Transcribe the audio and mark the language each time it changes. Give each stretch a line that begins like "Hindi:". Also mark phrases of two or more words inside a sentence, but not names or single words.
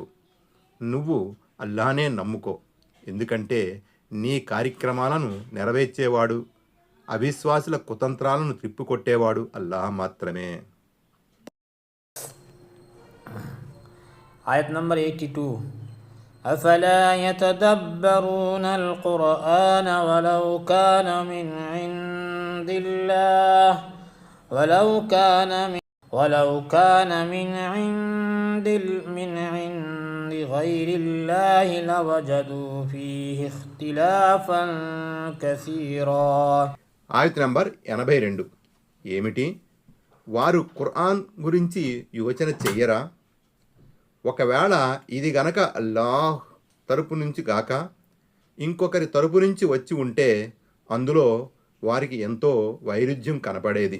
Telugu: నువ్వు అల్లాహనే నమ్ముకో, ఎందుకంటే నీ కార్యక్రమాలను నెరవేర్చేవాడు, అవిశ్వాసుల కుతంత్రాలను తిప్పికొట్టేవాడు అల్లాహ్ మాత్రమే. ఆయత్ నంబర్ 82.
Arabic: أفلا يتدبرون القرآن ولو كان من عند غير الله لوجدوا فيه اختلافا كثيرا.
Telugu: ఆయత్ నంబర్ 82. ఏమిటి? వారు ఖురాన్ గురించి యోచన చెయ్యరా? ఒకవేళ ఇది గనక అల్లాహ్ తరపు నుంచి గాక ఇంకొకరి తరపు నుంచి వచ్చి ఉంటే అందులో వారికి ఎంతో వైరుధ్యం కనపడేది.